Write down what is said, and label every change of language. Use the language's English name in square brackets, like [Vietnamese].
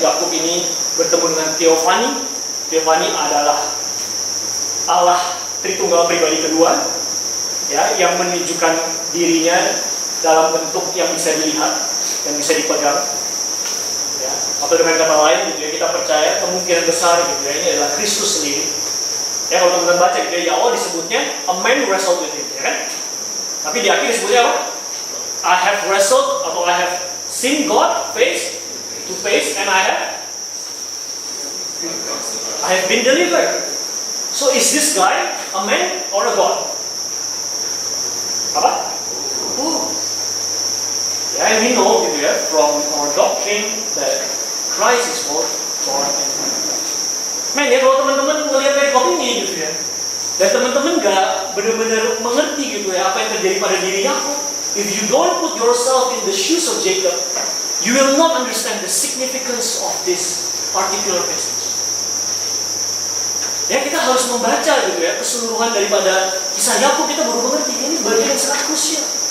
[Indonesian] Yakub ini bertemu dengan Theophany. Theophany adalah Allah Tritunggal pribadi kedua, ya, yang menunjukkan dirinya dalam bentuk yang bisa dilihat, yang bisa dipegang. Ya, atau dengan kata lain, gitu ya, kita percaya kemungkinan besar, gitu ya, ini adalah Kristus sendiri. Ya, kalau teman-teman baca, gitu ya, Allah disebutnya [English] a man wrestled with him, [Indonesian] ya kan? Tapi di akhir disebutnya apa? [English] I have wrestled [Indonesian] atau [English] I have seen God face to face and I have been delivered. So is this guy a man or a God? Apa? Oh. Yeah, and we know, gitu ya, from our doctrine that Christ is both God and man. [Indonesian] Men, ya kalau teman-teman melihat perikop ini, gitu ya, dan teman-teman gak benar-benar mengerti, gitu ya, apa yang terjadi pada diri Yakub. [English] If you don't put yourself in the shoes of Jacob, you will not understand the significance of this particular passage. [Indonesian] Ya, kita harus membaca, gitu ya, keseluruhan daripada kisah Yakub, kita baru mengerti ini bagian yang sangat krusial.